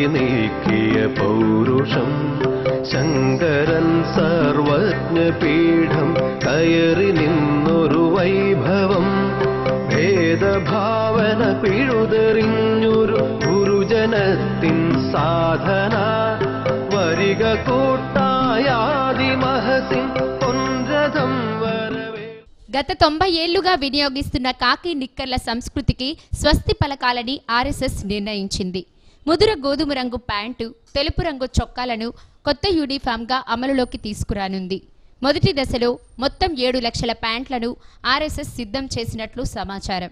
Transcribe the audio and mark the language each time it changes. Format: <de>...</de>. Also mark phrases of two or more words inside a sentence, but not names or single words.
<ml>നീക്കിയ പൗരുഷം ശങ്കരൻ സർവജ്ഞപീഠം കയറി നിന്നൊരു വൈഭവം ഭേദഭാവന പിഴുതെറിഞ്ഞൊരു ഗുരുജനത്തിൻ സാധന വരിക കൂട്ടായാദിമഹസിൻ പൊൻരഥം വരവേ.</ml> <te>గత 90 ఏళ్లుగా వినియోగిస్తున్న కాకి నిక్కర్ల సంస్కృతికి స్వస్తి పలకాలని RSS నిర్ణయించింది. ముదుర గోధుమ రంగు ప్యాంటు, తెలుపు రంగు చొక్కాలను కొత్త యూనిఫామ్గా అమలులోకి తీసుకురానుంది. మొదటి దశలో మొత్తం 7 లక్షల ప్యాంట్లను RSS సిద్ధం చేసినట్లు సమాచారం.</te>